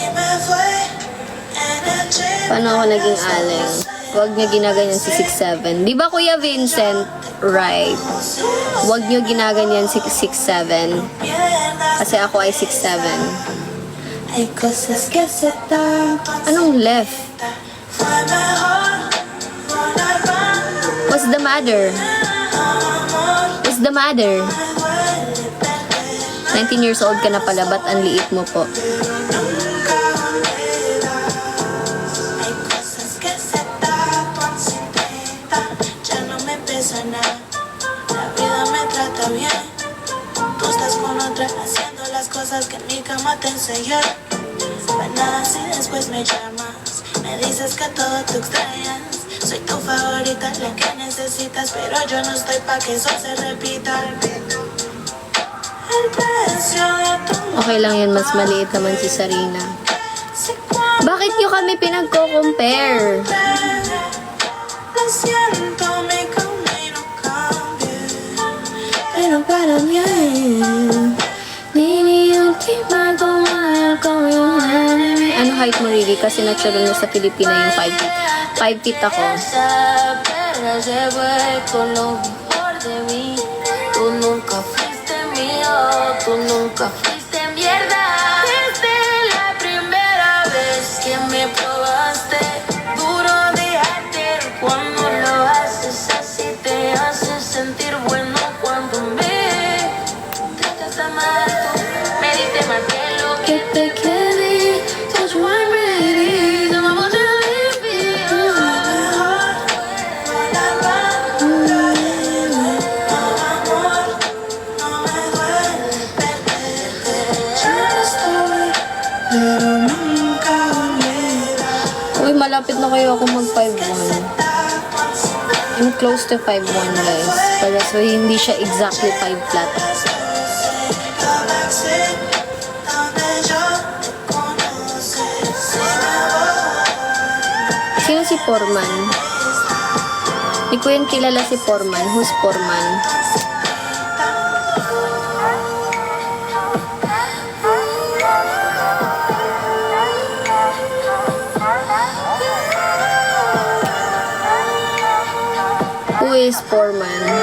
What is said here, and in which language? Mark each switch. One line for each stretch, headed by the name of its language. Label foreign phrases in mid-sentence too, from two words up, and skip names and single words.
Filipino: Paano ako naging aling? Huwag niyo ginaganyan si 6'7". Di ba, Kuya Vincent? Right. Huwag niyo ginaganyan si 6'7". Kasi ako ay 6'7". Anong left?
English: What's the matter? What's the matter?
Filipino: 19
English: years old
Filipino: ka na pala, ba't ang liit mo po?
Spanish: Haciendo las cosas que en mi cama te enseñé. Buenas y después me llamas. Me dices que todo tú extrañas. Soy tu favorita, la que necesitas, pero yo no estoy pa' que eso se repita. El precio de tu
Filipino: Okay lang yan, mas maliit naman si Sarina. Bakit nyo kami pinagko-compare?
Spanish: Lo siento, mi camino cambia.
Filipino: Pero para mí ano height mo, Riri? Kasi natural na sa Pilipina yung 5 feet. 5 feet ako.
Spanish: perra se fue con lo mejor de mí. Tú nunca fuiste mío, tú nunca fuiste mierda. Desde la primera vez que me probaste, duro dejarte cuando lo haces así, te hace sentir bueno cuando me tratas de amar. Me diste más de lo que te quedé.
English: Touch one ready,
Spanish: no me voy a
Filipino: Uy, malapit na kayo ako mag 5'1".
English: I'm close to 5'1", guys.
Filipino: Para so hindi siya exactly 5 flat. Sino si Foreman? Hindi ko yan kilala si Foreman.
English: Who's Foreman? Who is Foreman?